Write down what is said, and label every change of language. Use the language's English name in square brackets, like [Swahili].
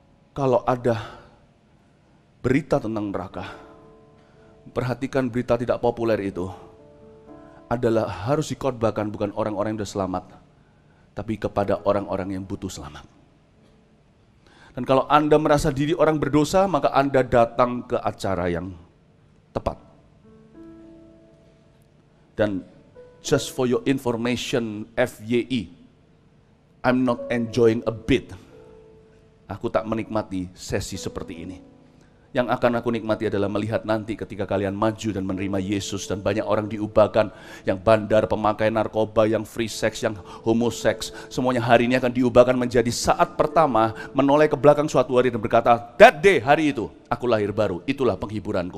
[Indonesian] Kalau ada berita tentang neraka, perhatikan berita tidak populer itu adalah harus dikhotbahkan bukan orang-orang yang sudah selamat, tapi kepada orang-orang yang butuh selamat. Dan kalau Anda merasa diri orang berdosa, maka Anda datang ke acara yang tepat. [English] Dan just for your information, FYI, I'm not enjoying a bit. [Indonesian] Aku tak menikmati sesi seperti ini. Yang akan aku nikmati adalah melihat nanti ketika kalian maju dan menerima Yesus dan banyak orang diubahkan, yang bandar, pemakai narkoba, yang free sex, yang homoseks, semuanya hari ini akan diubahkan menjadi saat pertama menoleh ke belakang suatu hari dan berkata, [English] that day, [Indonesian] hari itu, aku lahir baru, itulah penghiburanku.